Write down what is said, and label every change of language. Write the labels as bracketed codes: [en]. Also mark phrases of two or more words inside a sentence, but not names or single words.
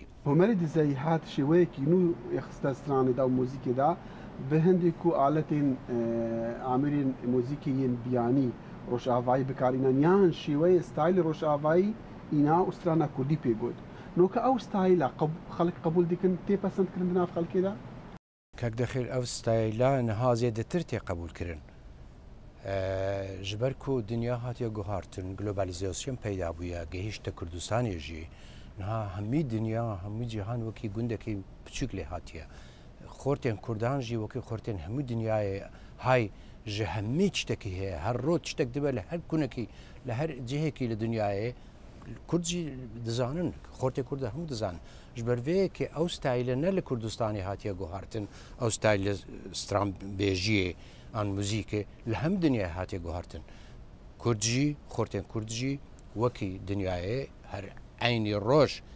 [ku] هۆمەری دزەی هات شێوەیەکی نو یخستە سترانێدا و مۆزیکێدا بە هەندێک و ئالەتێن ئامرین مۆزیکیین بیانی ڕۆژئاوایی بکارینان یان شێوەیە ستایلی ڕۆژئاوایی ئینا و سترانە کوردی پێگوت نۆکە ئەو ستایلە خەڵک قبول دیکن تێپەسەندکردن ناو خەڵکێدا کاک دەخێر ئەو ستایلە نەها زیادەتر تێ قبولکردن ji ber ku dinya hatiye guhartin globalizasyon peyda bûye gehîşte Kurdistanê jî niha hemî dinya hemû cîhan wekî gundekî piçûk lê hatiye xortên Kurdan jî wekî xortên hemû dinyayê hay ji hemî tiştekî heye her roj tiştek dibe li her kunekî li her cihekî li dinyayê Kurd jî dizanin xortê Kurd hemû dizanin ji ber vê yekê ew stayîle ne li Kurdistanê hatiye guhartin ew stayîle stranbêjiyê an موزیکê li hem dinyayê hatiye guhartin Kurd jî xortên Kurd jî wekî dinyayê her eynî roj